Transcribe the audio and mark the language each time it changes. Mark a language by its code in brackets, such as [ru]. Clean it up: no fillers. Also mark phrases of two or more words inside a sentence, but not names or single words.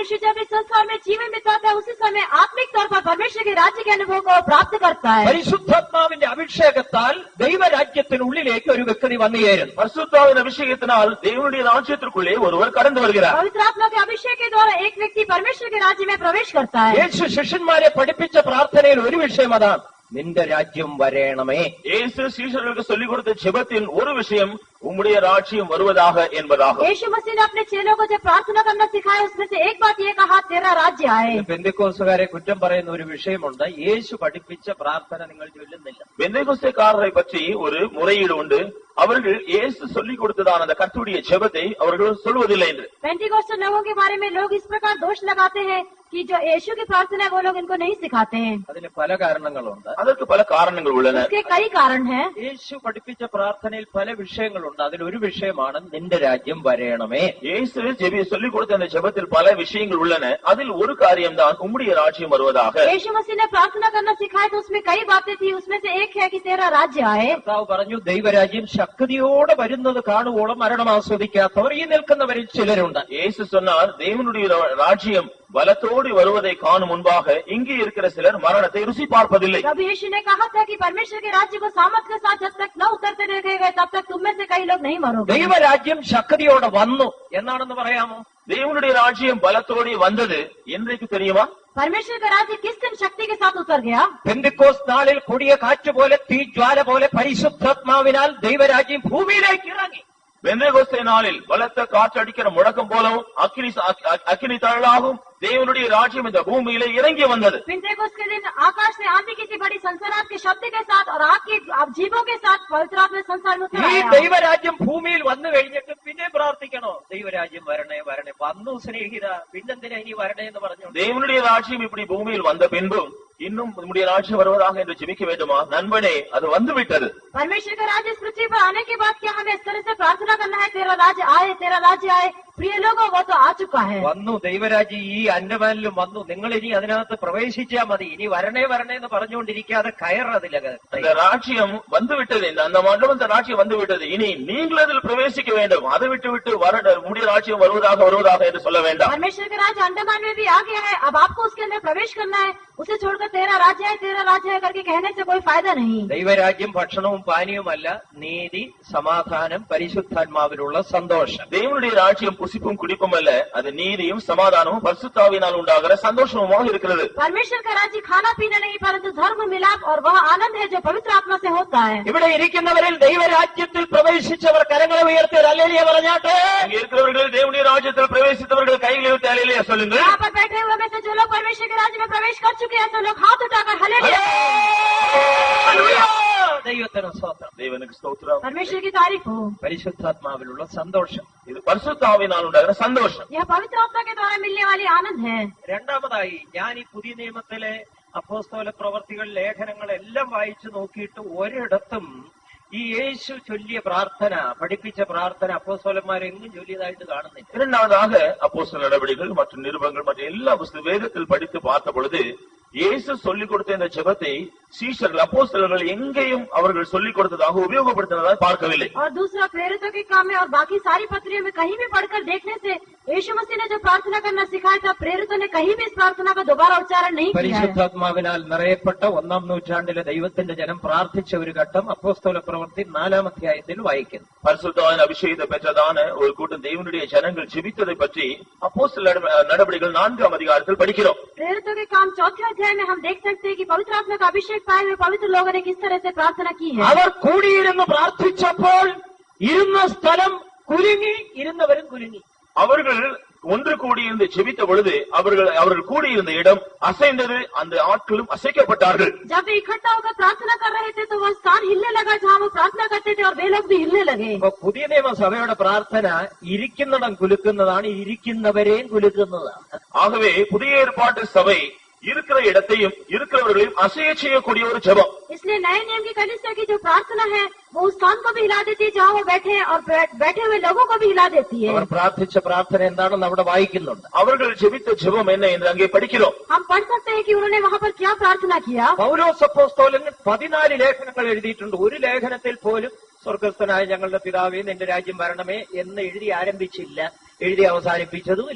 [hi] मनुष्य जब इस संसार में जीवन बिताता है उसी समय आत्मिक तौर पर परमेश्वर के राज्य के अनुभव को प्राप्त करता है. [ml] പരിശുദ്ധാത്മാവിന്റെ അഭിഷേകത്താൽ ദൈവരാജ്യത്തിനുള്ളിലേക്ക് ഒരു വ്യക്തി വന്നുചേരുന്നു. [ta] பரிசுத்தாவின் அபிஷேகத்தினால் தேவனுடைய ராஜ்யத்திற்குள்ளே ஒருவர் கடந்து வருகிறார். [hi] पवित्र आत्मा के अभिषेक के द्वारा एक व्यक्ति परमेश्वर के राज्य में प्रवेश करता है. [ml] യേശു ശിഷ്യന്മാരെ പഠിപ്പിച്ച പ്രാർത്ഥനയിൽ ഒരു വിഷയം അതാണ്, നിന്റെ രാജ്യം വരേണമേ. [ta] இயேசு சீஷர்களுக்கு சொல்லிக் கொடுத்த ஜெபத்தின் ஒரு விஷயம் உம்முடைய ராஜ்யம் வருவதாக என்பதாகும். [hi] यीशु मसीह ने अपने चेलों को जब प्रार्थना करना सिखाया उसमें से एक बात ये कहा, तेरा राज्य आए. [ml] പെന്തക്കോസ്തുകാരെ കുറ്റം പറയുന്ന ഒരു വിഷയമുണ്ട്, യേശു പഠിപ്പിച്ച പ്രാർത്ഥന നിങ്ങൾ ചൊല്ലുന്നില്ല. [ta] பெந்தேகோஸ்தேக்காரரை பற்றி ஒரு முறையீடு உண்டு, அவர்கள் இயேசு சொல்லிக் கொடுத்ததான அந்த கர்த்தருடைய ஜெபத்தை அவர்கள் சொல்வதில்லை என்று. [hi] पेंटिकोस्टल लोगों के बारे में लोग इस प्रकार दोष लगाते हैं, कि जो यीशु की प्रार्थना है वो लोग इनको नहीं सिखाते हैं। [ml] അതിന് പല കാരണങ്ങളുണ്ട്. [ta] அதற்கு பல காரணங்கள் உள்ளன. [hi] उसके कई कारण हैं। [ml] യേശു പഠിപ്പിച്ച പ്രാർത്ഥനയിൽ പല വിഷയങ്ങളുണ്ട്. അതിലൊരു വിഷയമാണ് നിന്റെ രാജ്യം വരേണമേ. [ta] இயேசு சொல்லிக் கொடுத்த அந்த ஜெபத்தில் பல விஷயங்கள் உள்ளன. அதில் ஒரு காரியம்தான் உம்முடைய ராஜ்யம் வருவதாக. [hi] यीशु मसीह ने प्रार्थना करना सिखाया तो उसमें कई बातें थी, उसमें से एक है कि तेरा राज्य आए। [ml] കർത്താവ് പറഞ്ഞു ദൈവരാജ്യം ശക്തിയോടെ വരുന്നത് കാണുവോളം മരണം ആസ്വദിക്കാത്തവർ ഈ നിൽക്കുന്നവരിൽ ചിലരുണ്ട്. [ta] இயேசு சொன்னார் தேவனுடைய ராஜ்யம் பலத்தோடு வருவதை காணும் முன்பாக இங்கே இருக்கிற சிலர் மரணத்தை ருசி பார்ப்பதில்லை. [hi] प्रभु यीशु ने कहा था कि परमेश्वर के राज्य को सामर्थ के साथ जब तक न उतरते देखे गए तब तक तुम में से कई लोग नहीं मरोगे। [ml] ദൈവരാജ്യം ശക്തിയോടെ വന്നു എന്നാണെന്ന് പറയാമോ? [ta] தேவனுடைய ராஜ்யம் பலத்தோடு வந்தது என்றைக்கு தெரியுமா? [hi] परमेश्वर का राज्य किस दिन शक्ति के साथ उतर गया? [ml] പെന്തിക്കോസ്ത് നാളിൽ കൊടിയ കാറ്റ് പോലെ തീജ്വാല പോലെ പരിശുദ്ധാത്മാവിനാൽ ദൈവരാജ്യം ഭൂമിയിലേക്ക് ഇറങ്ങി. [ta] பெந்தேகோஸ்தே நாளில் பலத்த காற்றடிக்கிற முழக்கம் போலவும் அக்கினி தழலாகவும் தேவனுடைய ராஜ்யம் இந்த பூமியிலே இறங்கி வந்தது. [hi] पेंटेकोस्त के दिन आकाश से आंधी की बड़ी संसारात के शब्द के साथ और आग के जीवों के साथ पवित्र आत्मा संसार में उतर ഈ आया। [ml] ദൈവരാജ്യം ഭൂമിയിൽ വന്നു കഴിഞ്ഞിട്ട് പിന്നെ പ്രാർത്ഥിക്കണോ? ദൈവരാജ്യം വരണേ വരണേ. വന്നു സ്നേഹിത, പിന്നെന്തിനാ ഇനി വരണേ എന്ന് പറഞ്ഞു. [ta] தேவனுடைய ராஜ்யம் இப்படி பூமியில் வந்த பின்பும் இன்னும் நம்முடைய ராஜ்யம் வருவதாக என்று ஜெபிக்க வேண்டுமா? நண்பனே, அது வந்து விட்டது. [hi] परमेश्वर का राज्य इस पृथ्वी पर आने के बाद क्या हमें इस तरह से प्रार्थना करना है तेरा राज्य आए, तेरा राज्य आए? प्रिय लोगों, वो तो आ चुका है. [ml] വന്നു ദൈവരാജ്യം ഈ അന്നമാനിലും വന്നു. നിങ്ങൾ ഇനി അതിനകത്ത് പ്രവേശിച്ചാൽ മതി. ഇനി വരണേ വരണേ എന്ന് പറഞ്ഞുകൊണ്ടിരിക്കാതെ കയറതിലക. [ta] இந்த ராஜ்யம் வந்து விட்டது. அந்த மண்டபம் ராஜ்யம் வந்து விட்டது. இனி நீங்கள் அதில் பிரவேசிக்க வேண்டும். அதை விட்டு விட்டு நம்முடைய ராஜ்யம் வருவதாக வருவதாக என்று சொல்ல வேண்டாம். [hi] परमेश्वर का राज्य अंडमान में भी आ गया है, अब आपको उसके अंदर प्रवेश करना है. उसे छोड़कर तेरा राज्य है करके कहने से कोई फायदा नहीं. [ml] ദൈവരാജ്യം ഭക്ഷണവും പാനീയവുമല്ല, നീതി, സമാധാനം, പരിശുദ്ധാത്മാവിലുള്ള സന്തോഷം. [ta] தேவனுடைய ராஜ்யம் புசிப்பும் குடிப்பும் அல்ல, அது நீதியும் சமாதானமும் பரிசுத்தாவினால் உண்டாகிற சந்தோஷமுமாக இருக்கிறது. [hi] परमेश्वर का राज्य खाना पीना नहीं परंतु धर्म मिलाप और वह आनंद है जो पवित्र आत्मा से होता है. [ml] ഇവിടെ ഇരിക്കുന്നവരിൽ ദൈവരാജ്യത്തിൽ പ്രവേശിച്ചവർ കരങ്ങളെ ഉയർത്തി ഹല്ലേലൂയ പറഞ്ഞാട്ടെ. [ta] இங்க இருக்கிறவர்கள் தேவனுடைய ராஜ்யத்தில் பிரவேசித்தவர்கள் கைகளை உயர்த்தி ஹல்லேலூயா சொல்லுங்கள். [hi] यहाँ पर बैठे हुए में से जो लोग परमेश्वर के राज्य में प्रवेश कर चुके हैं, तो लोग हाथ उठाकर हल्लेलूया. [ml] ദൈവത്തിന് സ്തോത്രം. [ta] தேவனுக்கு ஸ்தோத்திரம். [hi] परमेश्वर की तारीफ हो. [ml] പരിശുദ്ധാത്മാവിലുള്ള സന്തോഷം. [ta] இது பரிசுத்தாவினால் உண்டாகிற சந்தோஷம். [hi] यह पवित्र आत्मा के द्वारा मिलने वाली आनंद है. [ml] രണ്ടാമതായി, ഞാൻ ഈ പുതിയ നിയമത്തിലെ അപ്പോസ്തല പ്രവർത്തികൾ ലേഖനങ്ങളെല്ലാം വായിച്ചു നോക്കിയിട്ട് ഒരിടത്തും ഈ യേശു ചൊല്ലിയ പ്രാർത്ഥന, പഠിപ്പിച്ച പ്രാർത്ഥന അപ്പോസ്തലന്മാരെങ്ങും ചൊല്ലിയതായിട്ട് കാണുന്നില്ല. [ta] இரண்டாவதாக அப்போஸ்தலர் நடவடிக்கைகள் மற்றும் நிருபங்கள் மற்றும் எல்லா வேதத்தில் படித்து பார்த்த பொழுது இயேசு சொல்லிக் கொடுத்த இந்த ஜெபத்தை சீஷர்கள் அப்போஸ்தலர்கள் எங்கேயும் அவர்கள் சொல்லிக் கொடுத்ததாக உபயோகப்படுத்தினதாக பார்க்கவில்லை. [hi] और दूसरा प्रेरितों के काम में और बाकी सारी पत्रियों में कहीं भी पढ़कर देखने से यीशु मसीह ने जो प्रार्थना करना सिखाया था, प्रेरितों ने कहीं भी इस प्रार्थना का दोबारा उच्चारण नहीं किया है. [ml] പരിശുദ്ധാത്മാവിനാൽ നിറയപ്പെട്ട 1-ാം നൂറ്റാണ്ടിലെ ദൈവത്തിന്റെ ജനം പ്രാർത്ഥിച്ച ഒരു ഘട്ടം അപ്പോസ്തല പ്രവൃത്തി 4-ാം അധ്യായത്തിൽ വായിക്കുന്നു. [ta] பரிசுத்தாவின் அபிஷேகத்தை பெற்றதான ஒரு கூட்டம் தேவனுடைய ஜனங்கள் ஜெபித்ததை பற்றி அப்போஸ்தலர் நடவடிக்கைகள் 4-ஆம் அதிகாரத்தில் படிக்கிறோம். [hi] प्रेरितों के काम 4थे अध्याय में हम देख सकते हैं कि पवित्र आत्मा का अभिषेक पाए हुए पवित्र लोगों ने किस तरह से प्रार्थना की है. [ml] അവർ കൂടിയിരുന്ന് പ്രാർത്ഥിച്ചപ്പോൾ ഇരുന്ന സ്ഥലം കുലുങ്ങി, ഇരുന്നവരും കുലുങ്ങി. [ta] அவர்கள் ஒன்று கூடியிருந்து ஜெபித்த பொழுது அவர்கள் கூடியிருந்த இடம் அசைந்தது, அந்த ஆட்களும் அசைக்கப்பட்டார்கள். [hi] जब वे इकट्ठा होकर प्रार्थना कर रहे थे तो वह स्थान हिलने लगा जहाँ वो प्रार्थना करते थे और वे लोग भी हिलने लगे. [ml] പുതിയ നിയമസഭയുടെ പ്രാർത്ഥന ഇരിക്കുന്നിടം കുലുക്കുന്നതാണ്, ഇരിക്കുന്നവരെയും കുലുക്കുന്നതാണ്. [ta] ஆகவே புதிய ஏற்பாட்டு சபை இருக்கிற இடத்தையும் இருக்கிறவர்களையும் அசைய செய்யக்கூடிய ஒரு ஜெபம். [hi] इसलिए नए नियम की कलीसिया की जो प्रार्थना है वो उस स्थान को भी हिला देती है जहाँ वो बैठे हैं और बैठे हुए लोगों को भी हिला देती है. [ml] അവർ പ്രാർത്ഥിച്ച പ്രാർത്ഥന എന്താണെന്ന് അവിടെ വായിക്കുന്നുണ്ട്. [ta] அவர்கள் ஜெபித்த ஜெபம் என்ன என்று அங்கே படிக்கிறோம். [hi] हम पढ़ सकते हैं कि उन्होंने वहाँ पर क्या प्रार्थना किया. [ml] പൗലോസ് അപ്പോസ്തലൻ 14 ലേഖനങ്ങൾ എഴുതിയിട്ടുണ്ട്. ഒരു ലേഖനത്തിൽ പോലും സ്വർഗസ്ഥനായ ഞങ്ങളുടെ പിതാവേ നിന്റെ രാജ്യം വരണമേ എന്ന് എഴുതി ആരംഭിച്ചില്ല, എഴുതി അവസാനിപ്പിച്ചതുമില്ല.